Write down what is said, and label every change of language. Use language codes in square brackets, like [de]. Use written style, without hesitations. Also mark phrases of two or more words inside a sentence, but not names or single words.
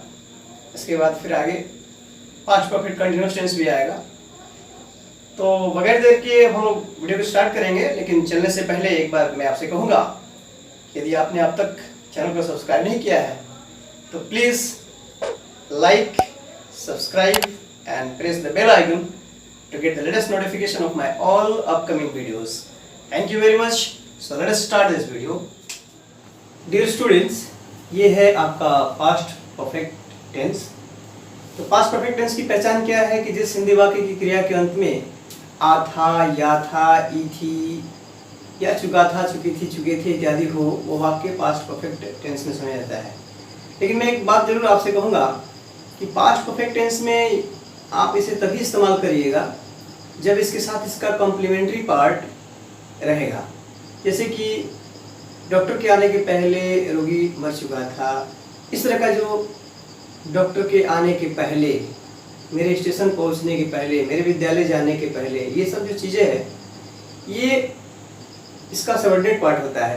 [hi] इसके बाद फिर आगे [en] past perfect continuous tense [hi] भी आएगा। तो बगैर देर के हम लोग वीडियो को स्टार्ट करेंगे, लेकिन चलने से पहले एक बार मैं आपसे कहूँगा, यदि आपने अब तक चैनल को सब्सक्राइब नहीं किया है तो [en] please like, subscribe and press the bell icon to get the latest notification of my all upcoming videos. Thank you very much. So let us start this video. Dear students, [hi] ये है आपका [en] past perfect tense. [hi] तो [en] past perfect tense [hi] की पहचान क्या है कि जिस हिंदी वाक्य की क्रिया के अंत में आ था, या था, ई थी, या चुका था, चुकी थी, चुके थे इत्यादि हो, वो वाक्य [en] past perfect tense [hi] में समझा जाता है। लेकिन मैं एक बात जरूर आपसे कहूँगा कि [en] past perfect tense [hi] में आप इसे तभी इस्तेमाल करिएगा जब इसके साथ इसका [en] complementary part [hi] रहेगा। जैसे कि डॉक्टर के आने के पहले रोगी मर चुका था, इस तरह का जो डॉक्टर के आने के पहले, मेरे स्टेशन पहुंचने के पहले, मेरे विद्यालय जाने के पहले, ये सब जो चीज़ें हैं ये इसका [en] subordinate part [hi] होता है।